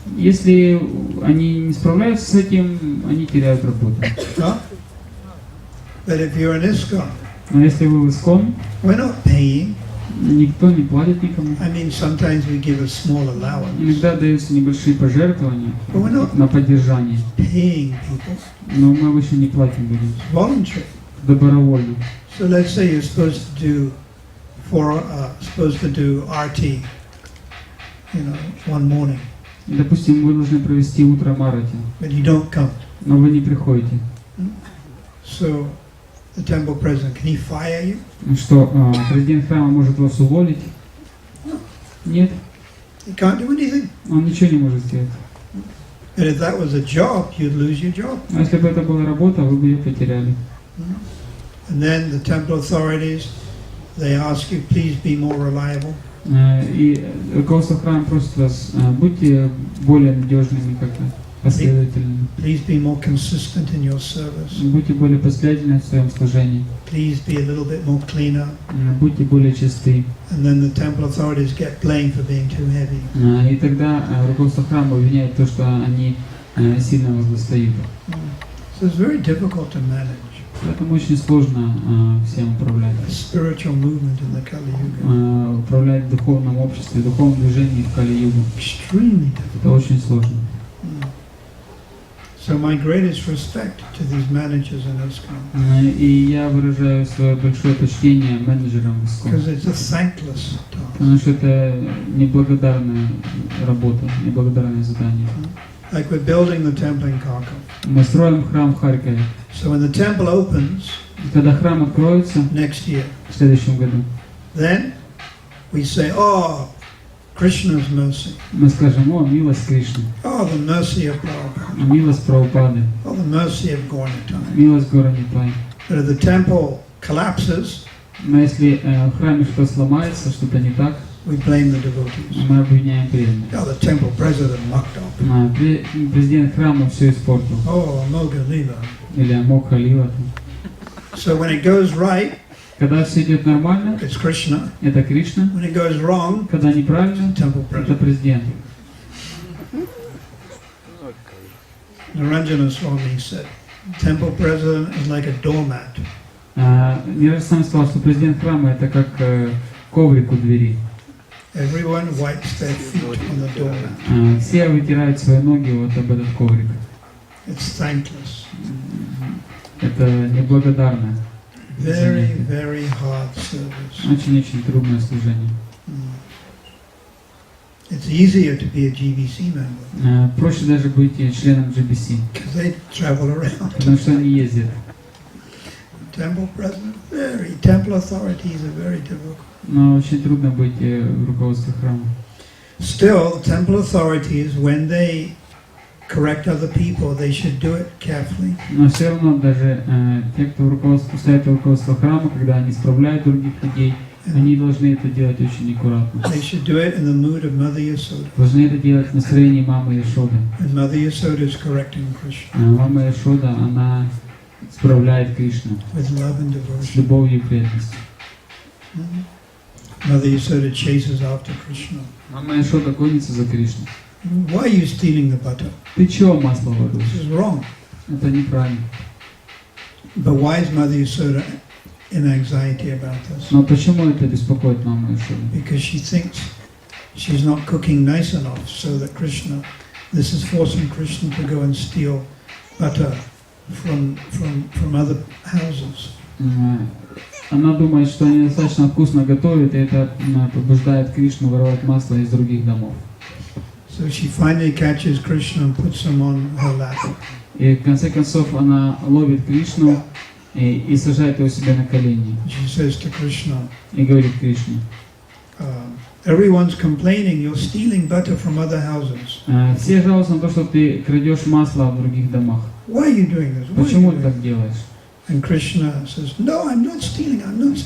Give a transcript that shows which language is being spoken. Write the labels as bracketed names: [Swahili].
[Russian] Если они не справляются с этим, они теряют работу. [English] Huh? But if you're an ISKCON, [Russian] Но если вы в ИСККОН, [English] we're not paying. [Russian] никто не платит никому. [English] I mean, sometimes we give a small allowance. [Russian] Иногда даются небольшие пожертвования [English] But we're not [Russian] на поддержание. [English] paying people. [Russian] Но мы обычно не платим людям. [English] It's voluntary. [Russian] Добровольно. [English] So let's say you're supposed to do RT, one morning, [Russian] Допустим, вы должны провести утро Марати, [English] but you don't come. [Russian] но вы не приходите. [English] So the temple president, can he fire you? [Russian] Ну что, президент храма может вас уволить? Нет, [English] He can't do anything. [Russian] он ничего не может сделать. [English] And if that was a job, you'd lose your job. [Russian] А если бы это была работа, вы бы ее потеряли. [English] And then the temple authorities, they ask you, please be more reliable. [Russian] И руководство храма просит вас, будьте более надежными как-то, последовательными. [English] Please be more consistent in your service. [Russian] Будьте более последовательны в своем служении. [English] Please be a little bit more cleaner. [Russian] Будьте более чисты. [English] And then the temple authorities get blamed for being too heavy. [Russian] И тогда руководство храма обвиняет то, что они сильно вас достают. [English] So it's very difficult to manage. [Russian] Поэтому очень сложно всем управлять. [English] A spiritual movement in the Kali Yuga. [Russian] Управлять в духовном обществе, в духовном движении в Кали-югу. [English] Extremely difficult. [Russian] Это очень сложно. [English] So my greatest respect to these managers in ISKCON. [Russian] И я выражаю свое большое почтение менеджерам в ИСККОН. [English] Because it's a thankless task. [Russian] Потому что это неблагодарная работа, неблагодарное задание. [English] Like we're building the temple in Kharkov. [Russian] Мы строим храм в Харькове. [English] So when the temple opens [Russian] Когда храм откроется [English] next year, [Russian] в следующем году, [English] then we say, oh, Krishna's mercy. [Russian] мы скажем: о, милость Кришны, [English] Oh, the mercy of Prabhupada. [Russian] милость Прабхупады, [English] Oh, the mercy of Gauranitai. [Russian] милость Горанипай. [English] But if the temple collapses, [Russian] Но если в храме что-то сломается, что-то не так, [English] we blame the devotees. [Russian] мы обвиняем преданных. [English] Oh, the temple president mucked up. [Russian] Президент храма все испортил. [English] Oh, Moga Lila. [Russian] Или Амокха Лила. [English] So when it goes right, [Russian] Когда все идет нормально, [English] it's Krishna. [Russian] это Кришна. [English] When it goes wrong, [Russian] Когда неправильно, [English] temple [Russian] это [English] president. [Russian] президент. [English] Naranjana Swami said, temple president is like a doormat. [Russian] Нираж сам сказал, что президент храма это как коврик у двери. [English] Everyone wipes their feet on the doormat. [Russian] Все вытирают свои ноги вот об этот коврик. [English] It's thankless. [Russian] Это неблагодарное. [English] Very, very hard service. [Russian] Очень-очень трудное служение. [English] It's easier to be a GBC member [Russian] Проще даже быть членом GBC, [English] because they travel around. [Russian] потому что они ездят. [English] Temple president, temple authorities are very difficult. [Russian] Но очень трудно быть в руководстве храма. [English] Still, temple authorities, when they correct other people, they should do it carefully. [Russian] Но все равно даже те, кто стоит в руководстве храма, когда они исправляют других людей, они должны это делать очень аккуратно. [English] They should do it in the mood of Mother Yasoda. [Russian] Должны это делать в настроении мамы Яшоды. [English] And Mother Yasoda is correcting Krishna [Russian] Мама Яшода, она исправляет Кришну [English] with love and [Russian] с [English] devotion. [Russian] любовью и преданностью. [English] Mother Yasoda chases after Krishna. [Russian] Мама Яшода гонится за Кришной. [English] Why are you stealing the butter? [Russian] Ты чего масло воруешь? [English] This is wrong. [Russian] Это неправильно. [English] But why is Mother Yasoda in anxiety about this? [Russian] Но почему это беспокоит маму Яшоду? [English] Because she thinks she's not cooking nice enough, so that this is forcing Krishna to go and steal butter from other houses. [Russian] Она думает, что они достаточно вкусно готовят, и это побуждает Кришну воровать масло из других домов. [English] So she finally catches Krishna and puts him on her lap. [Russian] И в конце концов она ловит Кришну и сажает его себе на колени. [English] She says to Krishna, [Russian] И говорит Кришне: [English] everyone's complaining, you're stealing butter from other houses. [Russian] все жалуются на то, что ты крадешь масло в других домах. [English] Why are you doing this? Why are [Russian] Почему [English] you [Russian] ты [English] doing [Russian] так делаешь? [English] this? And Krishna says, no, I'm not stealing, I'm not stealing.